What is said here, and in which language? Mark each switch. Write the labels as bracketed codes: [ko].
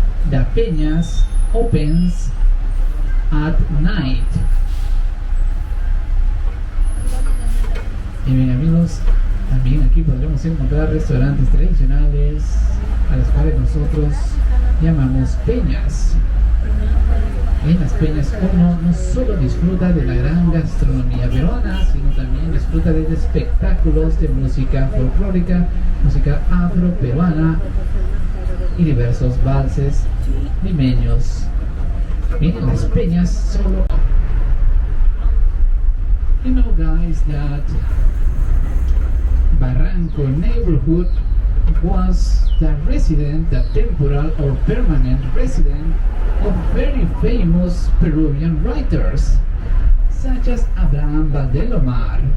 [en] The peñas opens at night. [es] Y bien, amigos, también aquí podremos encontrar restaurantes tradicionales a los cuales nosotros llamamos peñas. En las peñas uno no solo disfruta de la gran gastronomía peruana, sino también disfruta de espectáculos de música folclórica, música afro-peruana y diversos valses limeños. En las peñas solo... [en] You know, guys, that Barranco neighborhood was the temporal or permanent resident of very famous Peruvian writers, such as Abraham Valdelomar.